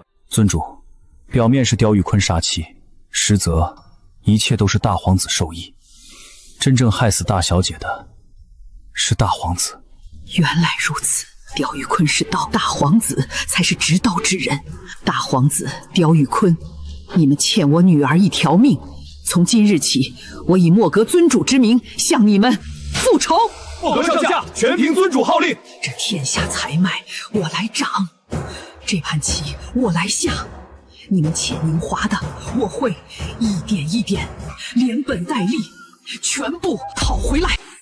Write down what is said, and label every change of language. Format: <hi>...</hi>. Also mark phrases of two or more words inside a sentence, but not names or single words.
<zh>尊主，表面是刁玉坤殺妻，實則一切都是大皇子授意。真正害死大小姐的是大皇子。原來如此，刁玉坤是刀，大皇子才是執刀之人。大皇子刁玉坤，你們欠我女兒一條命。從今日起，我以莫格尊主之名向你們復仇。莫格上下全憑尊主號令。這天下財脈我來掌，這盤棋我來下。你們欠寧華的，我會一點一點，連本帶利，全部討回來。</zh>